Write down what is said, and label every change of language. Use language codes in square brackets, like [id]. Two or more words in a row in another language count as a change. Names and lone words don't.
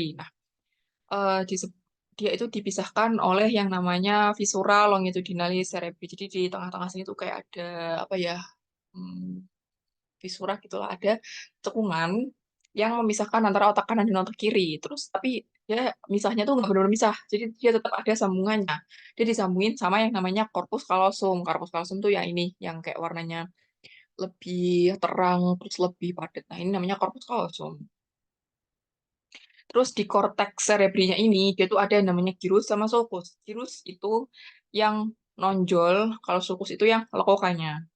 [id] Nah, eh, dise- dia itu dipisahkan oleh yang namanya [la] visura longitudinalis cerebri. [id] Jadi di tengah-tengah sini tuh kayak ada apa ya? hmm, Visura gitulah, ada cekungan yang memisahkan antara otak kanan dan otak kiri. Terus tapi dia misahnya tuh nggak benar-benar misah, jadi dia tetap ada sambungannya. Dia disambungin sama yang namanya [la] corpus callosum. Corpus callosum [id] tuh yang ini, yang kayak warnanya lebih terang terus lebih padat. Nah, ini namanya [la] corpus callosum. [id] Terus di [la] cortex cerebrinya [id] ini dia tuh ada yang namanya gyrus sama sulcus. Gyrus itu yang nonjol, kalau sulcus itu yang lekukannya.